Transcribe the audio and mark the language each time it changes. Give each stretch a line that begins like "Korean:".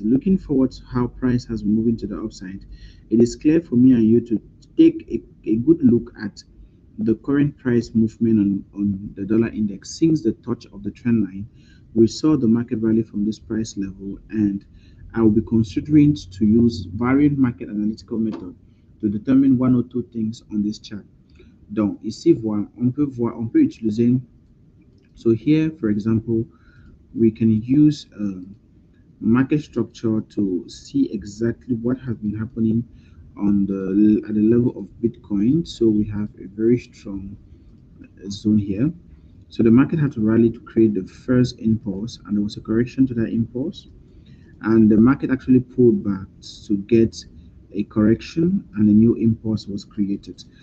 English: Looking forward to how price has been moving to the upside, it is clear for me and you to take a good look at the current price movement on the dollar index since the touch of the trend line. We saw the market rally from this price level, and I will be considering to use variant market analytical method to determine one or two things on this chart.
French: Donc, ici, on peut utiliser.
English: So here, for example, we can use market structure to see exactly what has been happening on the at the level of Bitcoin. So we have a very strong zone here. So the market had to rally to create the first impulse, and there was a correction to that impulse, and the market actually pulled back to get a correction, and a new impulse was created.